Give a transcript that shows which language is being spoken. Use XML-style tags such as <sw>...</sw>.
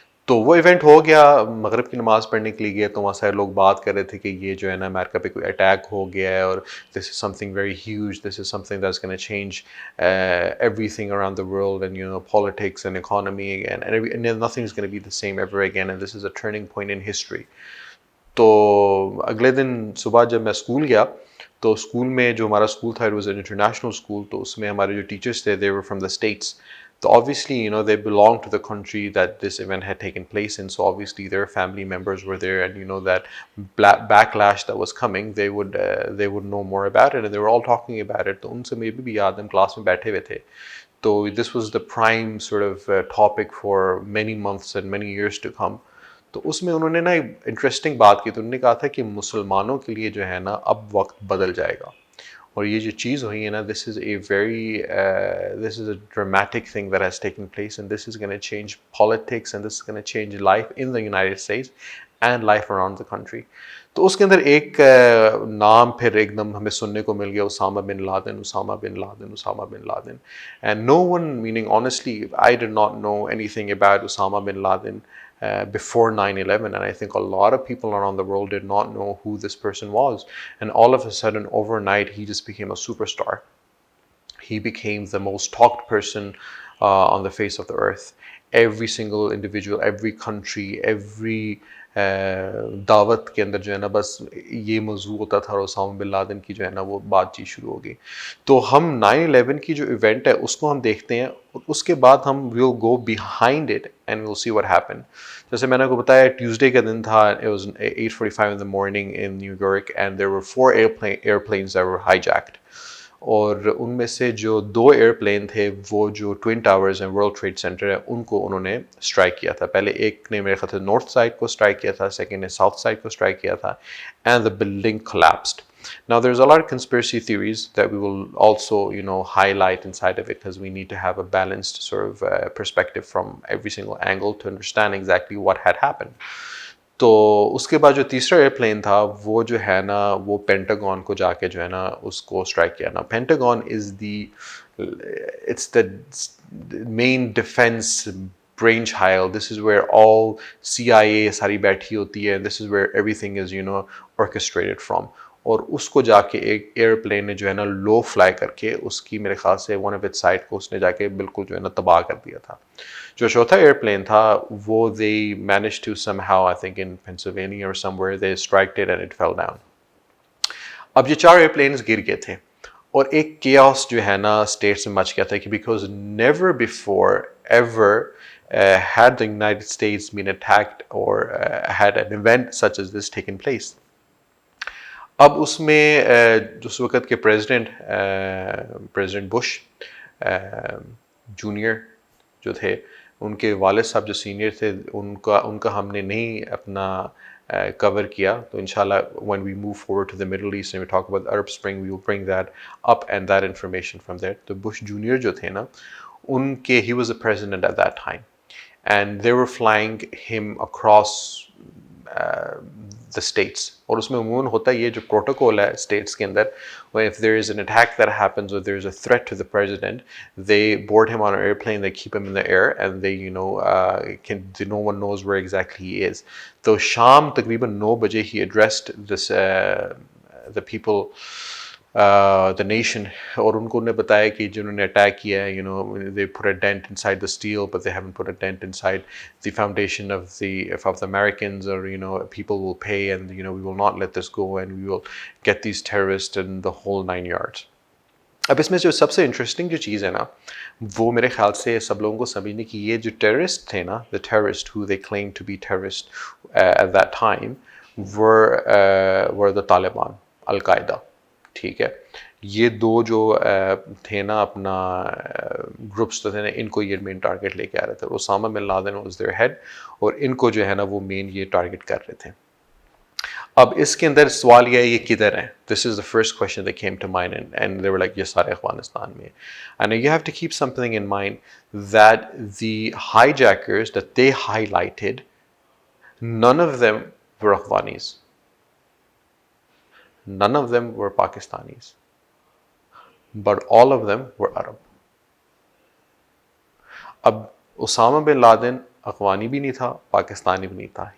<hi>तो वो इवेंट हो गया, मगरिब की नमाज़ पढ़ने के लिए गया, तो वहाँ सारे लोग बात कर रहे थे कि ये जो है ना अमेरिका पे कोई अटैक हो गया है,</hi> <en>और this is something very huge, this is something that's gonna change everything around the world, and you know, politics and economy, and nothing is going to be the same ever again, and this is a turning point in history.</en> <hi>तो अगले दिन सुबह जब मैं school गया, तो school में जो हमारा स्कूल था,</hi> <en>it was an international school,</en> <hi>तो उसमें हमारे जो टीचर्स थे,</hi> <en>They were from the States. So obviously, you know, they belong to the country that this event had taken place in. So obviously, their family members were there, and you know that backlash that was coming, they would know more about it, and they were all talking about it.</en> <hi>तो उनसे मुझे भी याद, हम class में बैठे हुए थे.</hi> <en>तो this was the prime sort of topic for many months and many years to come.</en> <hi>तो उसमें उन्होंने ना एक इंटरेस्टिंग बात की. तो उन्होंने कहा था कि मुसलमानों के लिए जो है ना अब वक्त बदल जाएगा. और ये जो चीज़ हुई है ना,</hi> <en>This is a dramatic thing that has taken place, and this is gonna change politics, and this is gonna change life in the United States and life around the country.</en> <hi>तो उसके अंदर एक नाम फिर एकदम हमें सुनने को मिल गया, Usama bin Laden, Usama bin Laden, Usama bin Laden.</hi> <en>And no one, meaning honestly, I did not know anything about Osama bin Laden before 9/11, and I think a lot of people around the world did not know who this person was. And all of a sudden, overnight, he just became a superstar. He became the most talked person on the face of the earth. Every single individual, every country, every</en> <hi>दावत के अंदर जो है ना बस ये मौजू होता था, और उसामा बिन लादेन की जो है ना वो बातचीत शुरू हो गई. तो हम 9/11 की जो इवेंट है उसको हम देखते हैं, और उसके बाद हम</hi> <en>Will go behind it and will see what happened.</en> <hi>जैसे मैंने आपको बताया, ट्यूसडे का दिन था.</hi> <en>It was 8:45 in the morning in New York, and there were 4 airplanes that were hijacked.</en> <hi>और उनमें से जो 2 एयरप्लेन थे, वो जो ट्विन टावर्स हैं, वर्ल्ड ट्रेड सेंटर है, उनको उन्होंने स्ट्राइक किया था. पहले एक ने मेरे ख्याल से नॉर्थ साइड को स्ट्राइक किया था, सेकंड ने साउथ साइड को स्ट्राइक किया था,</hi> <en>And the building collapsed. Now there's a lot of conspiracy theories that we will also, you know, highlight inside of it, because we need to have a balanced sort of perspective from every single angle to understand exactly what had happened.</en> <hi>तो उसके बाद जो तीसरा airplane था, वो जो है ना वो पेंटागन को जाके जो है ना उसको स्ट्राइक किया.</hi> <en>ना Pentagon is the, it's the main defence brain child, this is where all CIA</en> <hi>सारी बैठी होती है,</hi> <en>this is where everything is orchestrated from.</en> <hi>और उसको जाके एक एयरप्लेन ने जो है ना लो फ्लाई करके उसकी मेरे ख्याल से</hi> <en>one of its side</en> <hi>को उसने जाके बिल्कुल जो है ना तबाह कर दिया था. जो चौथा एयरप्लेन था वो</hi> <en>they managed to somehow, I think in Pennsylvania or somewhere, they striked it and it fell down.</en> <hi>अब ये 4 एयरप्लेन्स गिर गए थे और एक chaos जो है ना स्टेट्स में मच गया था कि</hi> <en>because never before ever had the United States been attacked or had an event such as this taken place.</en> <hi>अब उसमें उस वक़्त के प्रेसिडेंट बुश जूनियर जो थे, उनके वालिद साहब जो सीनियर थे, उनका हमने नहीं अपना कवर किया.</hi> <en>तो इंशाल्लाह when we move forward to the Middle East and we talk about the Arab Spring, we will bring that up and that information from there.</en> <hi>तो बुश जूनियर जो थे ना, उनके</hi> <en>he was a president at that time and they were flying him across the states.</en> <hi>और उसमें उमूमन होता है ये जो प्रोटोकॉल है स्टेट्स के अंदर,</hi> <en>where if there is an attack that happens or there is a threat to the president, they board him on an airplane, they keep him in the air and they no one knows where exactly he is.</en> <hi>तो शाम तकरीबन 9 बजे</hi> <en>he addressed this the people, the nation,</en> <hi>और उनको उन्हें बताया कि जिन्होंने अटैक किया है,</hi> <en>they put a dent inside the steel but they haven't put a dent inside the foundation of the Americans, or people will pay and we will not let this go and we will get these terrorists and the whole 9 yards.</en> <hi>अब इसमें जो सबसे interesting जो चीज़ है ना, वो मेरे ख्याल से सब लोगों को समझने की, ये जो टेररिस्ट थे ना,</hi> <en>the terrorists who they claimed to be terrorists at that time were the Taliban, Al-Qaeda.</en> <hi>ठीक है, ये दो जो थे ना अपना ग्रुप्स तो थे ना, इनको ये मेन टारगेट लेके आ रहे थे. Osama bin Laden</hi> <en>was there head</en> <hi>और इनको जो है ना वो मेन ये टारगेट कर रहे थे. अब इसके अंदर सवाल ये है, ये किधर है?</hi> <en>this is the first question that came to mind and they were like</en> <hi>ये सारे अफगानिस्तान में.</hi> <en>And you have to keep something in mind that the hijackers that they highlighted, none of them were Afghanis. None of them were Pakistanis, but all of them were Arab.</en> <hi>अब Usama bin Laden अफगानी भी नहीं था, पाकिस्तानी भी नहीं था.</hi>